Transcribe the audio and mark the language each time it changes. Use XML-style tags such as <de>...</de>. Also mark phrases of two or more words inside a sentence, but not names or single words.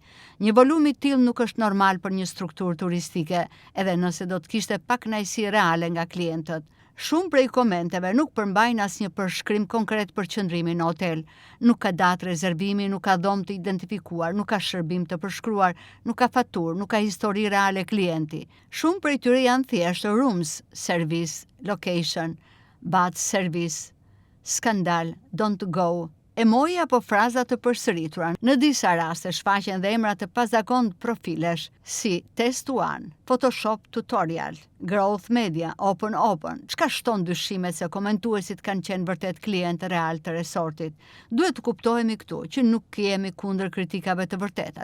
<sq>Një volum i tillë nuk është normal për një strukturë turistike, edhe nëse do të kishte pakënaqësi reale nga klientët. Shumë prej komenteve nuk përmbajnë asnjë përshkrim konkret për qëndrimin në hotel. Nuk ka datë rezervimi, nuk ka dhomë të identifikuar, nuk ka shërbim të përshkruar, nuk ka faturë, nuk ka histori reale klienti. Shumë prej tyre janë thjesht</sq> <en>rooms service, location, bad service,</en> <sq>skandal,</sq> <en>don't go,</en> <sq>emoji apo fraza të përsëritura. Në disa raste shfaqen dhe emra të pazakontë profilesh si Test One, Photoshop Tutorial, Growth Media, Open. Çka shton dyshimet se komentuesit kanë qenë vërtet klientë real të resortit. Duhet të kuptohemi këtu që nuk jemi kundër kritikave të vërteta.</sq>